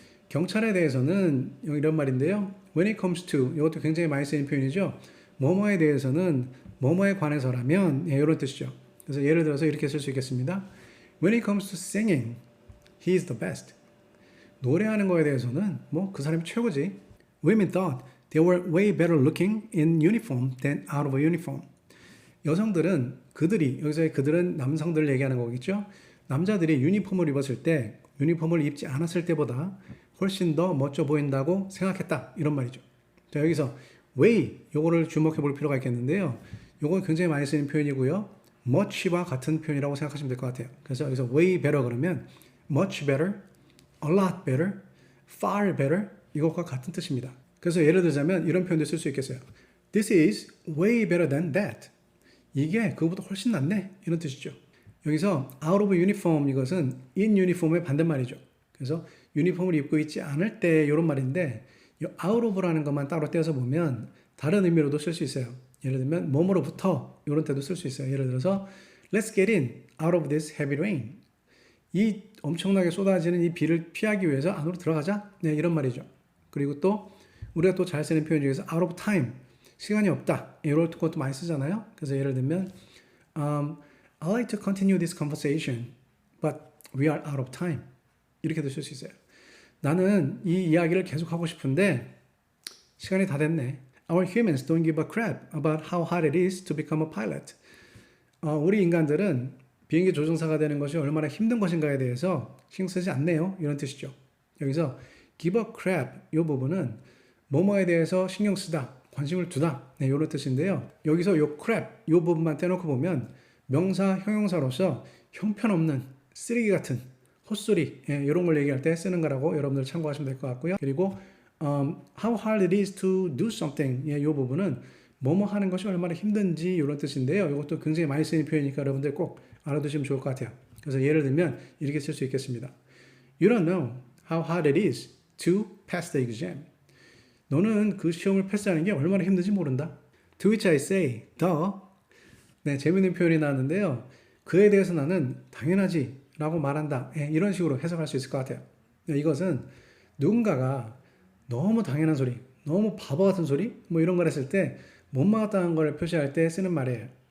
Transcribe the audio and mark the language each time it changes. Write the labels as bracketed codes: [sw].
[ko] 경찰에 대해서는 이런 말인데요. When it comes to 이것도 굉장히 많이 쓰이는 표현이죠. 뭐뭐에 대해서는 뭐뭐에 관해서라면 이런 뜻이죠. 그래서 예를 들어서 이렇게 쓸 수 있겠습니다. [en] When it comes to singing, he is the best. [ko] 노래하는 거에 대해서는 뭐 그 사람이 최고지. [en] Women thought they were way better looking in uniform than out of a uniform. [ko] 여성들은 여기서의 그들은 남성들을 얘기하는 거겠죠. 남자들이 유니폼을 입었을 때 유니폼을 입지 않았을 때보다 훨씬 더 멋져 보인다고 생각했다. 이런 말이죠. 자, 여기서 way 요거를 주목해 볼 필요가 있겠는데요. 요거 굉장히 많이 쓰이는 표현이고요. much와 같은 표현이라고 생각하시면 될 것 같아요. 그래서 여기서 way better 그러면 much better, a lot better, far better 이것과 같은 뜻입니다. 그래서 예를 들자면 이런 표현도 쓸 수 있겠어요. [en] This is way better than that. [ko] 이게 그거보다 훨씬 낫네. 이런 뜻이죠. 여기서 out of uniform 이것은 in uniform의 반대말이죠. 그래서 유니폼을 입고 있지 않을 때 이런 말인데 이 out of라는 것만 따로 떼서 보면 다른 의미로도 쓸 수 있어요. 예를 들면 뭐뭐로부터 이런 때도 쓸 수 있어요. 예를 들어서 [en] Let's get in out of this heavy rain. [ko] 이 엄청나게 쏟아지는 이 비를 피하기 위해서 안으로 들어가자. 네, 이런 말이죠. 그리고 또 우리가 또 잘 쓰는 표현 중에서 out of time. 시간이 없다. 이런 것도 많이 쓰잖아요. 그래서 예를 들면 [en] I'd like to continue this conversation, but we are out of time. [ko] 이렇게도 쓸 수 있어요. 나는 이 이야기를 계속하고 싶은데 시간이 다 됐네. [en] Our humans don't give a crap about how hard it is to become a pilot. [ko] 우리 인간들은 비행기 조종사가 되는 것이 얼마나 힘든 것인가에 대해서 신경 쓰지 않네요. 이런 뜻이죠. 여기서 give a crap 이 부분은 뭐뭐에 대해서 신경 쓰다, 관심을 두다. 네, 이런 뜻인데요. 여기서 이 crap 이 부분만 떼놓고 보면 명사, 형용사로서 형편없는 쓰레기 같은 헛소리 이런 걸 얘기할 때 쓰는 거라고 여러분들 참고하시면 될 것 같고요. 그리고 how hard it is to do something 이 부분은 뭐뭐 하는 것이 얼마나 힘든지 이런 뜻인데요. 이것도 굉장히 많이 쓰이는 표현이니까 여러분들 꼭 알아두시면 좋을 것 같아요. 그래서 예를 들면 이렇게 쓸 수 있겠습니다. [en] You don't know how hard it is to pass the exam. [ko] 너는 그 시험을 패스하는 게 얼마나 힘든지 모른다. [en] To which I say, [ko] 네, 재밌는 표현이 나왔는데요. 그에 대해서 나는 당연하지 라고 말한다. 이런 식으로 해석할 수 있을 것 같아요. 이것은 누군가가 너무 당연한 소리, 너무 바보 같은 소리 뭐 이런 걸 했을 때 못마땅한 걸 표시할 때 쓰는 말이에요.